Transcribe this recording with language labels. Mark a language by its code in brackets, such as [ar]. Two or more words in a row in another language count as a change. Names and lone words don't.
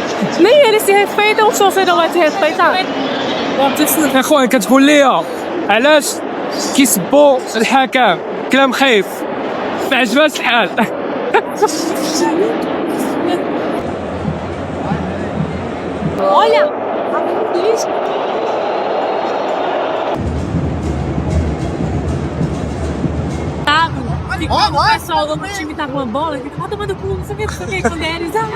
[pt] Nem eles se respeitam, o torcedor vai se respeitar. [ar] يا خويا كتقول لي علاش كيسبوا الحكم كلام خايف ما عجبهاش الحال. [pt] Olha! Fica o pessoal do time tá com a bola, fica tomando cu, não sei o que, quando eles.